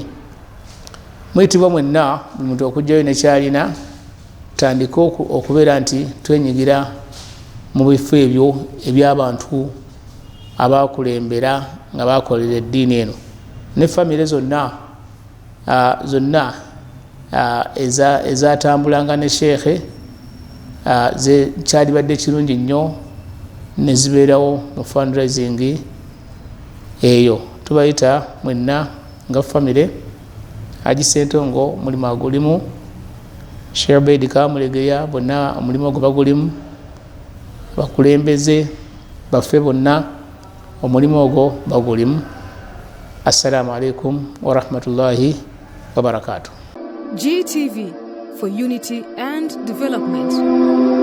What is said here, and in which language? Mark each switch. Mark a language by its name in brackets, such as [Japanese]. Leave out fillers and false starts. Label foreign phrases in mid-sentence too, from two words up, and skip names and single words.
[Ganda] Mwitibwa mwenna buli muntu okujjayo nekyalina, tutandike okubeera nti twenyigira mu bifo ebyo eby'abantu abakulembera nga bakolera eddiini eno, ne famire zonna ezatambulanga ne sheekhe kyalibadde kirungi nnyo ne zibeerawo mu fundraising eyo. Tubayita mwenna nga famire. Haji Ssentongo omulimu agulimu, Sheikh Abeid Kamulegeya bonna omulimu ogwo bagulimu, bakulembeze baffe bonna omulimu ogwo bagulimu. [Arabic] السلام عليكم ورحمة الله وبركاته. [English] GTV for unity and development.